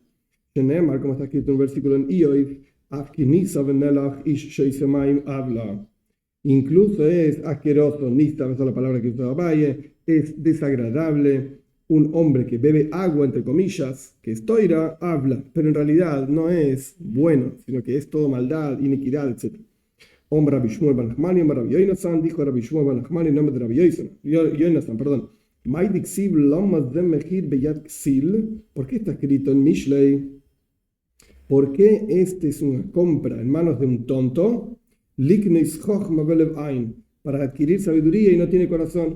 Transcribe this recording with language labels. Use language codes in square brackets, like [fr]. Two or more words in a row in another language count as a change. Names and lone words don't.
[es] Como está escrito en un versículo en Ioiv, incluso es asqueroso, nista, esa es la palabra que usó Abaye, es desagradable. Un hombre que bebe agua, entre comillas, que es toira, habla, pero en realidad no es bueno, sino que es todo maldad, iniquidad, etc. Hombre Rabbi Shmuel ben Nachmani, hombre Rabbi Yonasan, dijo Rabbi Shmuel ben Nachmani en nombre de Rabbi Yonasan, perdón. ¿Por qué está escrito en Mishlei? ¿Por qué este es una compra en manos de un tonto? Para adquirir sabiduría y no tiene corazón.